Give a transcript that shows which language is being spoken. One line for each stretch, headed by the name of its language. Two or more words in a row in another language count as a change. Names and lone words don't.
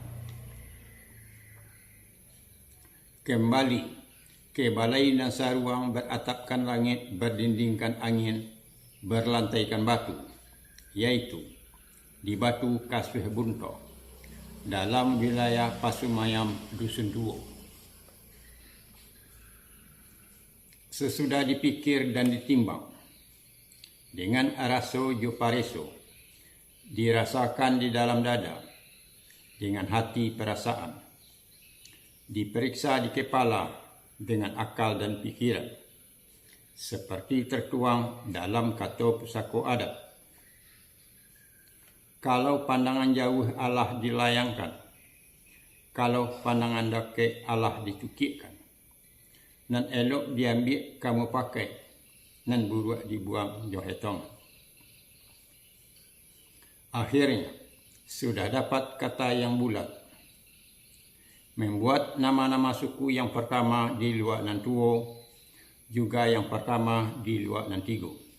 Indonesian: Kembali ke Balai Nasaruang beratapkan langit, berdindingkan angin, berlantaikan batu, yaitu di Batu Kasweh Bunto, dalam wilayah Pasumayam Dusun Duo. Sesudah dipikir dan ditimbang, dengan
Minangkabau: araso jopareso,
Indonesian: dirasakan di dalam dada, dengan hati perasaan, diperiksa di kepala, dengan akal dan pikiran, seperti tertuang dalam Kato Pusako Adat.
Minangkabau: Kalau pandangan jauh Allah dilayangkan, kalau pandangan dekat Allah dicukikkan, nan elok diambil kamu pakai, nan buruk dibuang johetong.
Indonesian: Akhirnya, sudah dapat kata yang bulat, membuat nama-nama suku yang pertama di Luak Nantuo, juga yang pertama di Luak Nantigo.